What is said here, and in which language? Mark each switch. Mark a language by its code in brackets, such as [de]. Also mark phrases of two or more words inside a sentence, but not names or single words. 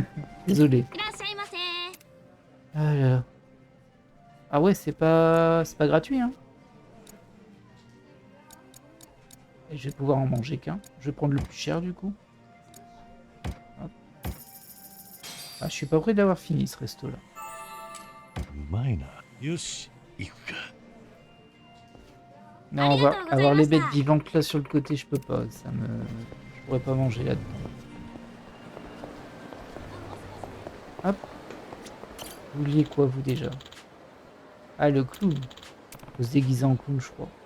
[fr] Désolé. Ah là là. Ah ouais, c'est pas gratuit, hein. Et je vais pouvoir en manger qu'un. Je vais prendre le plus cher, du coup. Hop. Ah, je suis pas prêt d'avoir fini, ce resto-là. [ja] うまいな。よし、行くか。 [fr] Non, avoir les bêtes vivantes là sur le côté, je peux pas. Ça me... Je pourrais pas manger là-dedans. Hop. Vous vouliez quoi, vous, déjà? Ah, le clown. Faut se déguiser en clown, je crois.